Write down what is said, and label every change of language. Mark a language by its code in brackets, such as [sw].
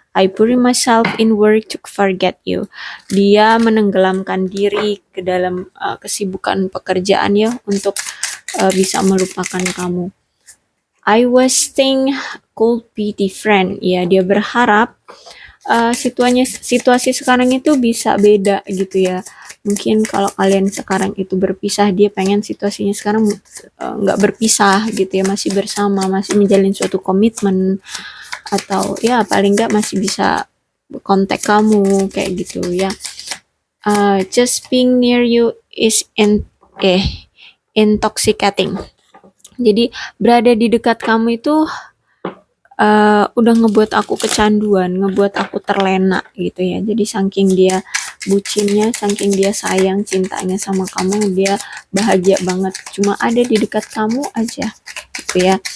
[en] I put myself in work to forget you. [id] Dia menenggelamkan diri ke dalam kesibukan pekerjaan ya untuk bisa melupakan kamu. [en] I was think could be different. [id] Ya, dia berharap situasi sekarang itu bisa beda gitu ya. Mungkin kalau kalian sekarang itu berpisah, dia pengen situasinya sekarang nggak berpisah gitu ya, masih bersama, masih menjalin suatu komitmen, atau ya paling nggak masih bisa kontak kamu kayak gitu ya. [en] Just being near you is intoxicating. [id] Jadi berada di dekat kamu itu udah ngebuat aku kecanduan, ngebuat aku terlena gitu ya. Jadi saking dia bucinnya, saking dia sayang cintanya sama kamu, dia bahagia banget cuma ada di dekat kamu aja gitu ya.